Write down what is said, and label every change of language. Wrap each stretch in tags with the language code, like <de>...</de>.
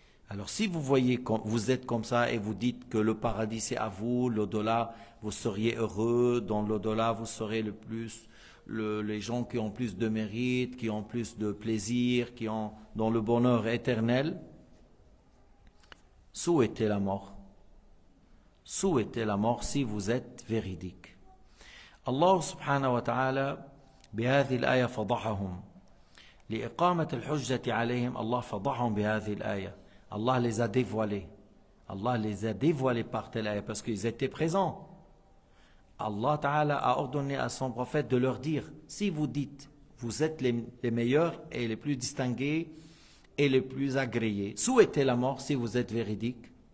<fr>Alors si vous voyez que vous êtes comme ça et vous dites que le paradis c'est à vous, l'au-delà vous seriez heureux, dans l'au-delà vous serez le plus, les gens qui ont plus de mérite, qui ont plus de plaisir, qui ont dans le bonheur éternel, souhaitez la mort. Souhaitez la mort si vous êtes véridique.</fr> <ar>Allah subhanahu wa ta'ala بهذه الآية فضحهم لإقامة الحجة عليهم. Allah فضحهم بهذه الآية.</ar> <fr>Allah les a dévoilés. Allah les a dévoilés par telle ayah parce qu'ils étaient présents. Allah Ta'ala a ordonné à son prophète de leur dire, si vous dites, vous êtes les meilleurs et les plus distingués et les plus agréés, souhaitez la mort si vous êtes véridique.</fr>